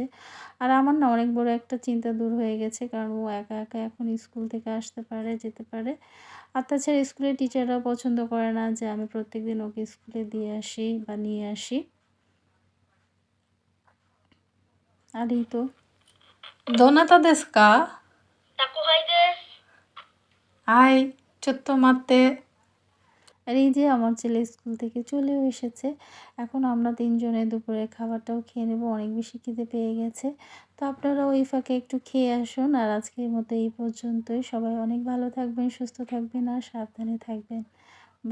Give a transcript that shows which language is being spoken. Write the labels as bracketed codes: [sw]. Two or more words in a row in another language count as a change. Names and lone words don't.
[bn] আর আমার না অনেক বড় একটা চিন্তা দূর হয়ে গেছে, কারণ ও একা একা এখন স্কুল থেকে আসতে পারে, যেতে পারে। আর তাছাড়া স্কুলের টিচাররাও পছন্দ করে না যে আমি প্রত্যেকদিন ওকে স্কুলে দিয়ে আসি বা নিয়ে আসি। আর এই তো [ja] どなたですか？ [bn] হাই, [ja] ちょっと待って। [bn] আর এই যে আমার ছেলে স্কুল থেকে চলেও এসেছে। এখন আমরা 3 জনে দুপুরের খাবারটাও খেয়ে নেব, অনেক বেশি খিদে পেয়ে গেছে। তো আপনারাও এই ফাঁকে একটু খেয়ে আসুন। আর আজকের মতো এই পর্যন্তই। সবাই অনেক ভালো থাকবেন, সুস্থ থাকবেন আর সাবধানে থাকবেন।